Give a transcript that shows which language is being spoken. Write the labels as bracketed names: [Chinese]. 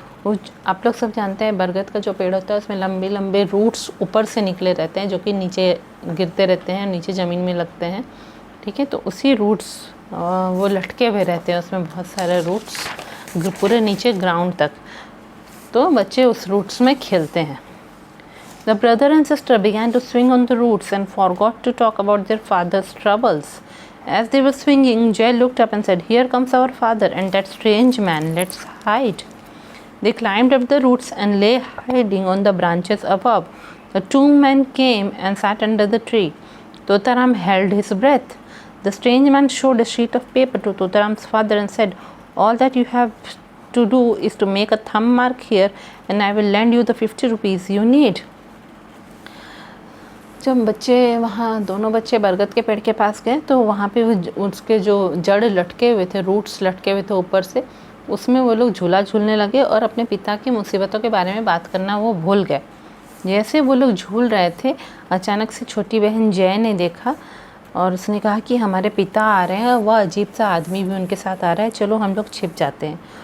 [Hindi] वो आप लोग सब जानते हैं बरगद का जो पेड़ होता है उसमें लंबे लंबे रूट्स ऊपर से निकले रहते हैं जो कि नीचे गिरते रहते हैं, नीचे ज़मीन में लगते हैं, ठीक है। तो उसी रूट्स वो लटके हुए रहते हैं, उसमें बहुत सारे रूट्स पूरे नीचे ग्राउंड तक। तो बच्चे उस रूट्स में खेलते हैं। [English] The brother and sister began to swing on the roots and forgot to talk about their father's troubles. As they were swinging, Jay looked up and said, "Here comes our father and that strange man. Let's hide." They climbed up the roots and lay hiding on the branches above. The two men came and sat under the tree. Totaram held his breath. The strange man showed a sheet of paper to Totaram's father and said, "All that you have to do is to make a thumb mark here and I will lend you the 50 rupees you need." [Hindi] जब बच्चे वहाँ दोनों बच्चे बरगद के पेड़ के पास गए तो वहाँ पे उसके जो जड़ लटके हुए थे, रूट्स लटके हुए थे ऊपर से, उसमें वो लोग झूला झूलने लगे और अपने पिता की मुसीबतों के बारे में बात करना वो भूल गए। जैसे वो लोग झूल रहे थे, अचानक से छोटी बहन जय ने देखा और उसने कहा कि हमारे पिता आ रहे हैं, वह अजीब सा आदमी भी उनके साथ आ रहा है, चलो हम लोग छिप जाते हैं।